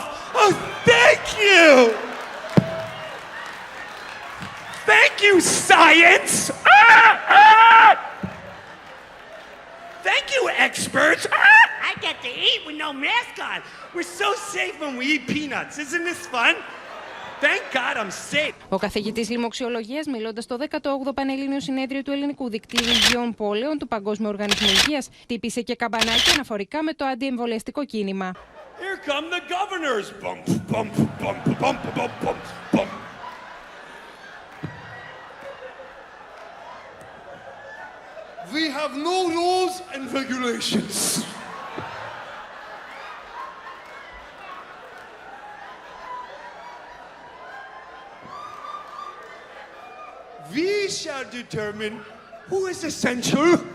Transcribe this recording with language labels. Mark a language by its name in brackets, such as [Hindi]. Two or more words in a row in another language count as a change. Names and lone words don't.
[English] Oh, thank you! Thank you, science! Thank you, experts! I get to eat with no mask on. We're so safe when we eat peanuts. Isn't this fun? Thank God I'm safe. [Greek] Ο καθηγητής λοιμοξιολογίας, μιλώντας στο 18ο Πανελλήνιο Συνέδριο του Ελληνικού Δικτύου Υγειών Πόλεων του Παγκόσμιου Οργανισμού Υγείας, τύπησε και καμπανάκι αναφορικά με το αντιεμβολιαστικό κίνημα. [English] Here come the governors. Bump, bump, bump, bump, bump, bump, bump. We have no rules and regulations. We shall determine who is essential.